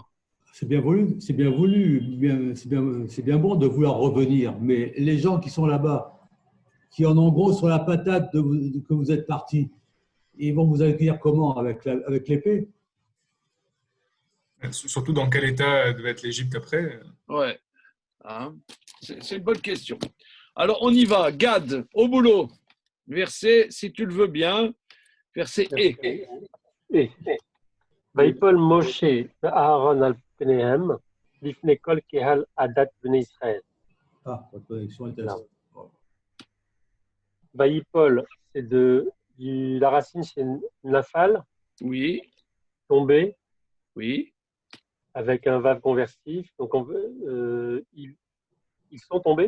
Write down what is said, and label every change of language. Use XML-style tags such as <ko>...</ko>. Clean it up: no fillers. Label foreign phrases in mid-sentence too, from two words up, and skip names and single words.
<fr>C'est bien voulu, c'est bien voulu, c'est bien bon de vouloir revenir, mais les gens qui sont là-bas, qui en ont gros sur la patate que vous êtes partis, ils vont vous accueillir comment? Avec l'épée? Surtout dans quel état devait être l'Égypte après? Ouais, hein, c'est une bonne question. Alors, on y va. Gad, au boulot. Verset, si tu le veux bien, verset et.</fr> <he>ויפול משה ואהרון על פניהם לפני כל קהל עדת בני ישראל.</he> <fr>Votre connexion est intéressante. Vaïpol, c'est la racine, c'est nafal. Oui. Tomber. Oui. Avec un vav conversif. Donc, ils sont tombés.</fr>